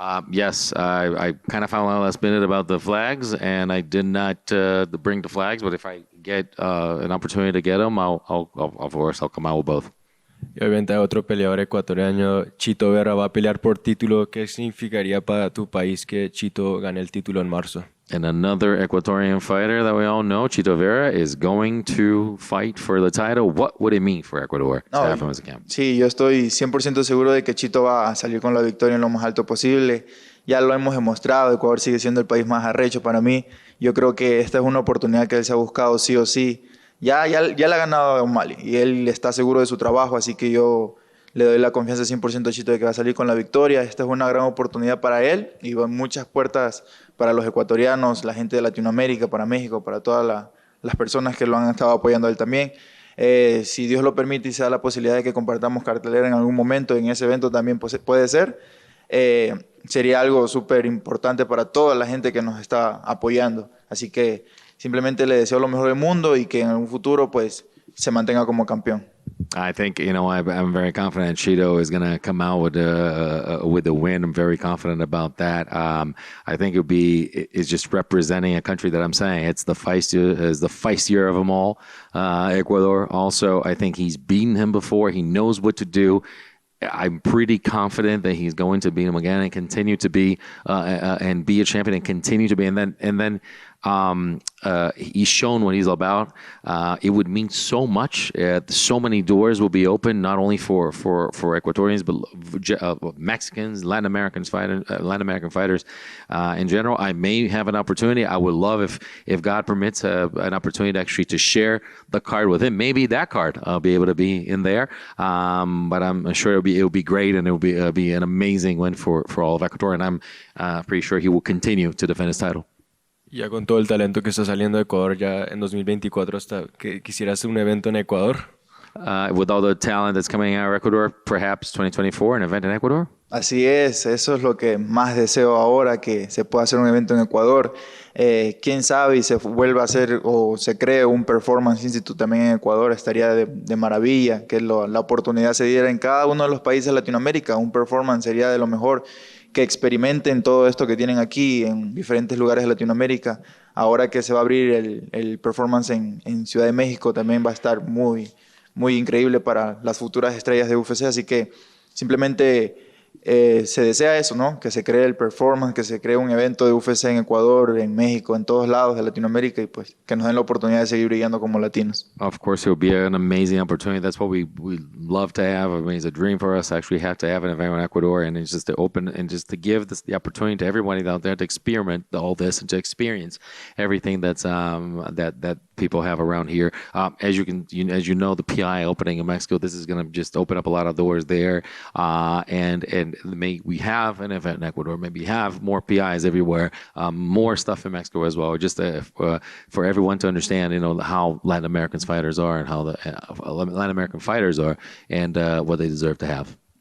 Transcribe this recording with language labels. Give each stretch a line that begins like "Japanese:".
English: Yes, I kind of found out last minute about the flags, and I did not bring the flags. But if I get an opportunity to get them, I'll of course I'll come out with both.
Spanish: Y obviamente hay otro peleador ecuatoriano, Chito Vera, va a pelear por título. ¿Qué significaría para tu país que Chito gane el título en marzo?
English: And another Ecuadorian fighter that we all know, Chito Vera, is going to fight for the title. What would it mean for Ecuador to have him as a camp?
Spanish: Sí, yo estoy 100% seguro de que Chito va a salir con la victoria en lo más alto posible. Ya lo hemos demostrado, Ecuador sigue siendo el país más arrecho para mí. Yo creo que esta es una oportunidad que él se ha buscado sí o sí. Ya le ha ganado a Mali y él está seguro de su trabajo, así que yo le doy la confianza 100% a Chito de que va a salir con la victoria. Esta es una gran oportunidad para él y van muchas puertas para los ecuatorianos, la gente de Latinoamérica, para México, para todas las personas que lo han estado apoyando a él también. Si Dios lo permite y se da la posibilidad de que compartamos cartelera en algún momento en ese evento también puede ser, sería algo súper importante para toda la gente que nos está apoyando. Así que simplemente le deseo lo mejor del mundo y que en un futuro pues se mantenga como campeón.
English: I think, I'm very confident Chito is going to come out with the win. I'm very confident about that. I think it's just representing a country that I'm saying it's the feistier of them all. Ecuador also, I think he's beaten him before. He knows what to do. I'm pretty confident that he's going to beat him again and continue to be and be a champion and continue to be. And then he's shown what he's about. It would mean so much. So many doors will be open, not only for Ecuadorians, but Mexicans, Latin American fighters in general. I may have an opportunity. I would love if God permits an opportunity actually to share the card with him. Maybe that card I'll be able to be in there. But I'm sure it'll be great, and it'll be an amazing win for all of Ecuador. And I'm pretty sure he will continue to defend his title.
Spanish: Ya con todo el talento que está saliendo de Ecuador ya en 2024, hasta que quisieras un evento en Ecuador.
English: With all the talent that's coming out of Ecuador, perhaps 2024, an event in Ecuador?
Spanish: Así es, eso es lo que más deseo ahora, que se pueda hacer un evento en Ecuador. Quién sabe y se vuelva a hacer o se cree un Performance Institute también en Ecuador, estaría de maravilla, que la oportunidad se diera en cada uno de los países de Latinoamérica. Un Performance sería de lo mejor, que experimenten todo esto que tienen aquí en diferentes lugares de Latinoamérica. Ahora que se va a abrir el Performance en Ciudad de México, también va a estar muy, muy increíble para las futuras estrellas de UFC, así que simplemente se desea eso, ¿no? Que se cree el Performance, que se cree un evento de UFC en Ecuador, en México, en todos lados de Latinoamérica, y pues que nos den la oportunidad de seguir brillando como latinos.
English: Of course, it will be an amazing opportunity. That's what we love to have. I mean, it's a dream for us to actually have to have an event in Ecuador, and it's just to open and just to give the opportunity to everybody out there to experiment all this and to experience everything that's that people have around here. As you know, the PI opening in Mexico, this is going to just open up a lot of doors there, and may we have an event in Ecuador, maybe have more PIs everywhere, more stuff in Mexico as well, just for everyone to understand, how Latin American fighters are and how the Latin American fighters are and what they deserve to have.